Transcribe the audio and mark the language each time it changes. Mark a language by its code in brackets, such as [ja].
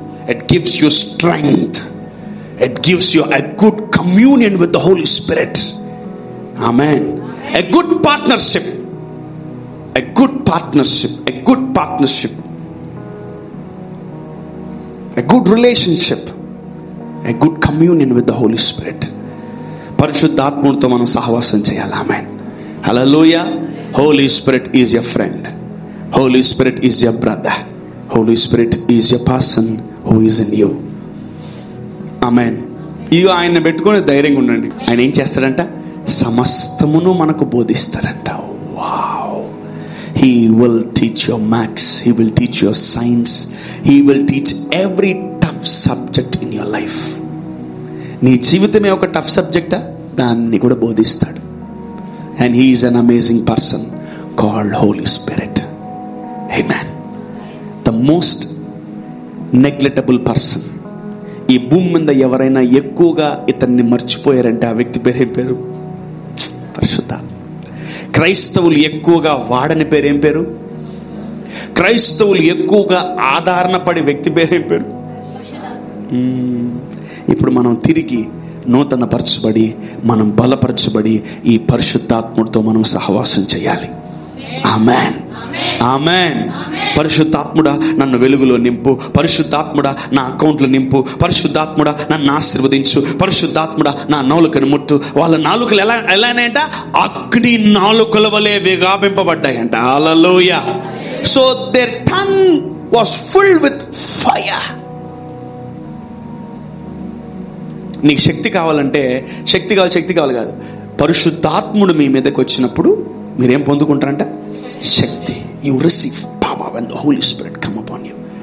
[en] It gives you strength, it gives you a good communion with the Holy Spirit. Amen. A good partnership, a good partnership, a good partnership, a good relationship, a good communion with the Holy Spirit. [te] పరిశుద్ధాత్ముడితో మనం సహవాసం చేయాలి. ఆమేన్. హల్లెలూయా. [en] Holy Spirit is your friend. Holy Spirit is your brother. Holy Spirit is your person who is in you. [te] ఆమేన్. ఇది ఆయన పెట్టుకొని ధైర్యంగా ఉండండి. ఆయన ఏం చేస్తాడంట? సమస్తమును మనకు బోధిస్తాడంట. Wow. [en] He will teach your maths, he will teach your science, he will teach every tough subject in your life. [te] నీ జీవితమే ఒక టఫ్ సబ్జెక్టా, దాన్ని కూడా బోధిస్తాడు. [en] And he is an amazing person called Holy Spirit. Amen. The most neglectable person. [te] ఈ భూమి మీద ఎవరైనా ఎక్కువగా ఇతన్ని మర్చిపోయారంటే ఆ వ్యక్తి పేరు ఏం పేరు? పరిశుద్ధాత్మ. క్రైస్తవులు ఎక్కువగా వాడని పేరు ఏం పేరు? క్రైస్తవులు ఎక్కువగా ఆదరణ పడే వ్యక్తి పేరేం పేరు? ఇప్పుడు మనం తిరిగి నూతన పరచబడి, మనం బలపరచబడి ఈ పరిశుద్ధాత్ముడితో మనం సహవాసం చేయాలి. ఆమేన్, ఆమేన్. పరిశుద్ధాత్ముడా నన్ను వెలుగులో నింపు, పరిశుద్ధాత్ముడా నా అకౌంట్లో నింపు, పరిశుద్ధాత్ముడా నన్ను ఆశీర్వదించు, పరిశుద్ధాత్ముడా నా నాలుకను ముట్టు. వాళ్ళ నాలుకలు ఎలానంట? అగ్ని నాలుకల వలె వ్యాపింపబడ్డాయంట. హల్లెలూయా. [en] So their tongue was filled with fire. [te] నీకు శక్తి కావాలంటే, శక్తి కావాలి కాదు, పరిశుద్ధాత్ముడు మీ మీదకి వచ్చినప్పుడు మీరేం పొందుకుంటారంట? శక్తి. [en] You receive power when the Holy Spirit come upon you.